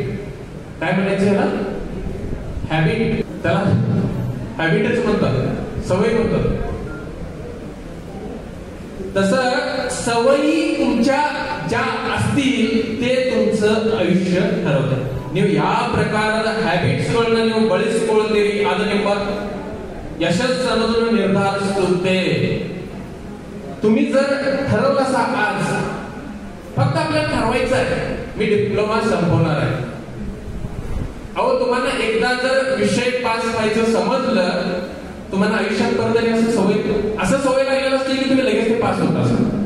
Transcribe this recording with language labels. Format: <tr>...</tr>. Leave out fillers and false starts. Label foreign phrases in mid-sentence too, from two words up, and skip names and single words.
<mr>काय म्हणायचं ह्याला, हॅबिट. त्याला हॅबिटच म्हणतात. सवय होतात. तसं सवयी तुमच्या ज्या असतील ते तुमचं आयुष्य ठरवतात.</mr> <kn>ನೀವು ಯಾವ ಪ್ರಕಾರದ ಹ್ಯಾಬಿಟ್ಸ್ಗಳನ್ನ ನೀವು ಬಳಸಿಕೊಳ್ತೀರಿ ಅದು ನಿಮ್ಮ ಯಶಸ್ಸು ಅನ್ನೋದನ್ನು ನಿರ್ಧರಿಸುತ್ತೆ.</kn> <mr>तुम्ही जर ठरवलं असा आज फक्त आपल्याला ठरवायचं आहे मी डिप्लोमा संपवणार आहे. अहो तुम्हाला एकदा जर विषय पास व्हायचं समजलं तुम्हाला आयुष्यात परत आणि असं सवय लागलेलं असते की तुम्ही लगेच ते पास होत असाल.</mr>